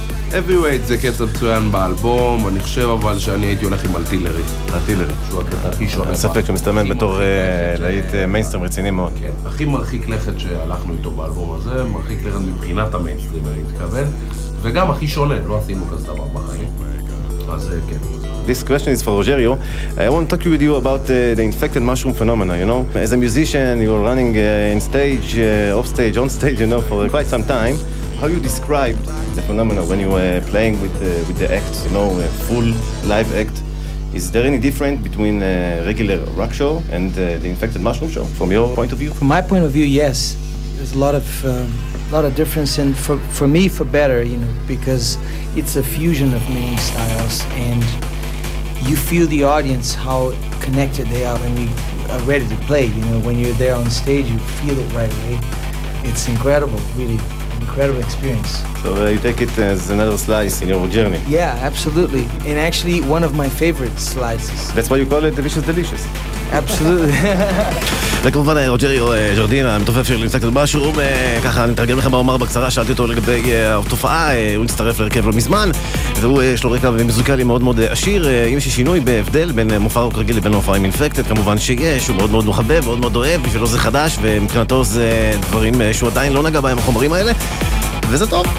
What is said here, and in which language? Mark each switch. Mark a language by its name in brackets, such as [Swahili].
[Hebrew] Heavyweight זה קטע מצוין באלבום, אני חושב אבל שאני הייתי הולך עם Artillery. Artillery. שהוא הקטע הכי שואב. אין ספק שמסתמן בתור להיט מיינסטרים רציני מאוד. כן, הכי מרחיק לכת שהלכנו איתו באלבום הזה, מרחיק לכת מבחינת המיינסטרים, אני מתכוון, וגם הכי שולל, לא עשינו כזה דבר בחיים. אז כן. [English] This question is for Rogerio. I want to talk with you about the infected mushroom phenomena, you know? As a musician, you're running in stage, off stage, on stage, you know, for quite some time. How you describe the phenomena when you were playing with the act, you know, a full live act? Is there any difference between a regular rock show and the infected mushroom show from your point of view? From my point of view, yes. There's a lot of difference, and for me, for better, you know, because it's a fusion of many styles, and you feel the audience, how connected they are when you are ready to play. You know, when you're there on stage, you feel it right away. It's incredible, really incredible experience. So you take it as another slice in your journey. Yeah, absolutely. And actually one of my favorite slices. That's why you call it Delicious Delicious. Absolutely. [Hebrew] וכמובן, רוג'ריו ג'ורדין, המתופף של אינפקטד משרום, ככה אני אתרגם לכם מה אומר בקצרה, שאלתי אותו לגבי התופעה, הוא הצטרף לרכב לא מזמן, והוא יש לו רקע מוזיקלי מאוד מאוד עשיר, אם יש שינוי בהבדל בין מופע רוק רגיל לבין מופע עם אינפקטד, כמובן שיש, הוא מאוד מאוד מחבב, מאוד מאוד אוהב, בשבילו זה חדש, ומבחינתו זה דברים שהוא עדיין לא נגע בהם החומרים האלה, וזה טוב.